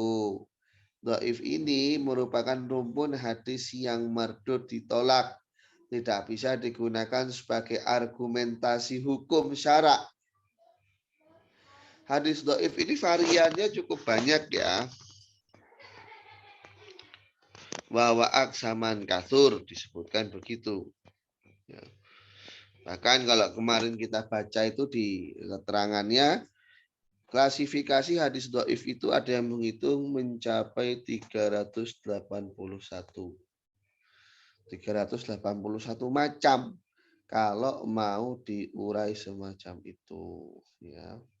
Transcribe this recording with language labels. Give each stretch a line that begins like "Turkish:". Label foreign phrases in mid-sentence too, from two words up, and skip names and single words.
Indonesian: Dhaif ini merupakan rumpun hadis yang mardud ditolak. Tidak bisa digunakan sebagai argumentasi hukum syara. Hadis dhaif ini variannya cukup banyak ya.
Arabic: وأقسامها كثيرة
Indonesian: disebutkan begitu. Ya. Bahkan kalau kemarin kita baca itu di keterangannya, klasifikasi hadis dhaif itu ada yang menghitung mencapai 381 macam kalau mau diurai semacam itu ya.